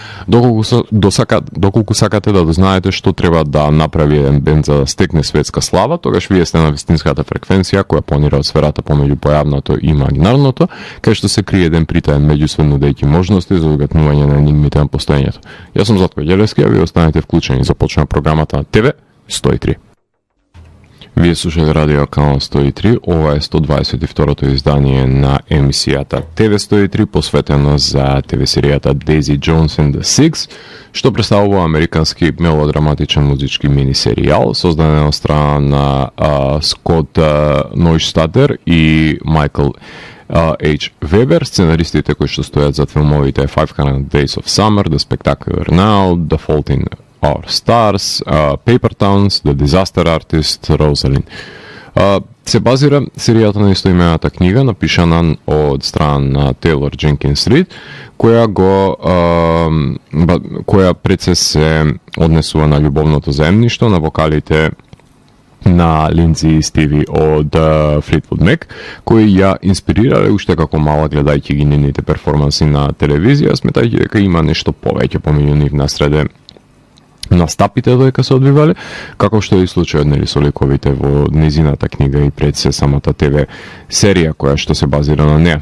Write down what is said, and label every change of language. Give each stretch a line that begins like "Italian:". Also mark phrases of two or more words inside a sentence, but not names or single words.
Macedonian: Доколку сакате да дознаете што треба да направи еден бенд за да стекне светска слава, тогаш вие сте на вистинската фреквенција која планира од сферата помеѓу појавното и имагинарното, кај што се крие еден притаен меѓусвет нудејќи можности за угатнување на енигмите на постоењето. Јас сум Златко Ѓелевски, а вие останете вклучени. Започнува програмата на ТВ 103. Вие слушате радио канал 103, ова е 122-то издание на емисијата ТВ 103, посветено за ТВ серијата Дейзи Джонс and the Six, што представува американски мелодраматичен музички мини серијал, создаден од страна на Скот Нойштадер и Майкл H. Вебер, сценаристите кои што стојат зад филмовите 500 Days of Summer, The Spectacular Now, The Fault in Our Stars, Paper Towns, The Disaster Artist, Rosalind. Се базира серијата на истоимената книга, напишана од страна на Тейлор Дженкинс Рид, која пред се однесува на љубовното заемништво на вокалите на Линдзи и Стиви од Флитвуд Мек, кои ја инспирирале уште како мала гледајќи ги нивните перформанси на телевизија, сметајќи дека има нешто повеќе помеѓу нив насреде настапите додека се одвивале, како што е и случајот нели со ликовите во низината книга и пред се самата ТВ серија која што се базира на неа.